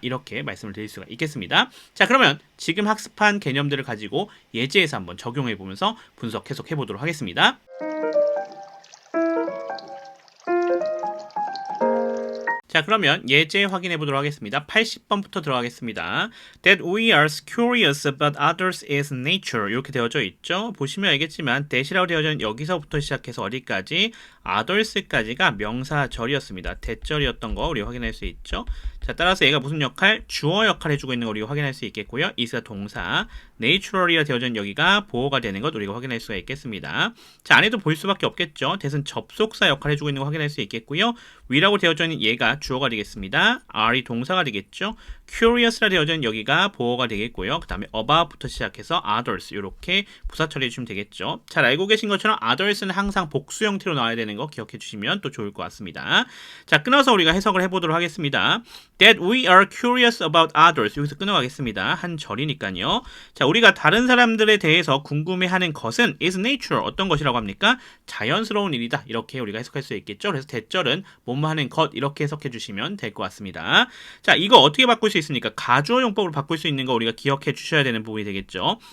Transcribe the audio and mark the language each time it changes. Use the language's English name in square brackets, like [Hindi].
[Korean] 이렇게 말씀을 드릴 수가 있겠습니다. 자, 그러면 지금 학습한 개념들을 가지고 예제에서 한번 적용해 보면서 분석 해석해 보도록 하겠습니다. 자, 그러면 예제 확인해 보도록 하겠습니다. 80번부터 들어가겠습니다. [English] That we are curious about others is nature. [Korean] 이렇게 되어져 있죠. 보시면 알겠지만 that이라고 되어져 있는 여기서부터 시작해서 어디까지? others까지가 명사절이었습니다. 대절이었던 거 우리 확인할 수 있죠. 자, 따라서 얘가 무슨 역할? 주어 역할 해주고 있는 거 우리가 확인할 수 있겠고요. is가 동사, naturally가 되어져 있는 여기가 보어가 되는 것 우리가 확인할 수가 있겠습니다. 자, 안에도 볼 수밖에 없겠죠. that은 접속사 역할 해주고 있는 거 확인할 수 있겠고요. we라고 되어져 있는 얘가 주어가 되겠습니다. are이 동사가 되겠죠. curious라 되어져 있는 여기가 보어가 되겠고요. 그 다음에 about부터 시작해서 others 이렇게 부사 처리해 주시면 되겠죠. 잘 알고 계신 것처럼 others는 항상 복수 형태로 나와야 되는 거 기억해 주시면 또 좋을 것 같습니다. 자, 끊어서 우리가 해석을 해보도록 하겠습니다. [English] That we are curious about others. [Korean] 여기서 끊어가겠습니다. 한 절이니까요. 자, 우리가 다른 사람들에 대해서 궁금해하는 것은 [English] is natural. [Korean] 어떤 것이라고 합니까? 자연스러운 일이다. 이렇게 우리가 해석할 수 있겠죠. 그래서 대절은 뭐뭐 하는 것 이렇게 해석해 주시면 될 것 같습니다. 자, 이거 어떻게 바꿀 수 있습니까? 가주어 용법으로 바꿀 수 있는 거 우리가 기억해 주셔야 되는 부분이 되겠죠.